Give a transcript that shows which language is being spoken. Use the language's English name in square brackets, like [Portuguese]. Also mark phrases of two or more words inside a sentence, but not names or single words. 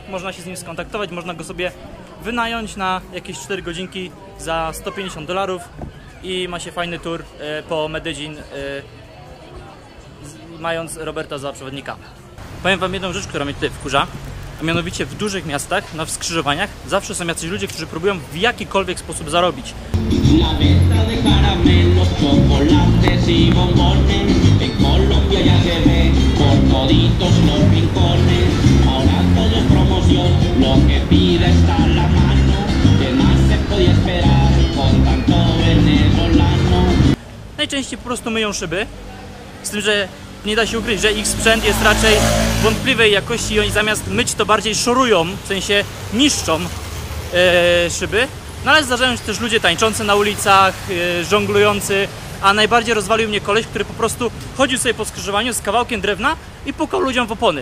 [Polish] Można się z nim skontaktować, można go sobie wynająć na jakieś 4 godzinki za $150 i ma się fajny tour po Medellin, mając Roberta za przewodnika. Powiem wam jedną rzecz, która mnie tutaj wkurza, a mianowicie w dużych miastach, na skrzyżowaniach zawsze są jacyś ludzie, którzy próbują w jakikolwiek sposób zarobić. [Spanish] La venta de caramelos, chocolates y bombones en Colombia ya se ve por toditos los rincones. Ahora todo es promoción, lo que pide está a la mano. ¿Qué más se podía esperar con tanto venezolano? [Polish] Najczęściej po prostu myją szyby, z tym, że nie da się ukryć, że ich sprzęt jest raczej wątpliwej jakości i oni zamiast myć to bardziej szorują, w sensie niszczą szyby. No ale zdarzają się też ludzie tańczący na ulicach, żonglujący, a najbardziej rozwalił mnie koleś, który po prostu chodził sobie po skrzyżowaniu z kawałkiem drewna i pukał ludziom w opony.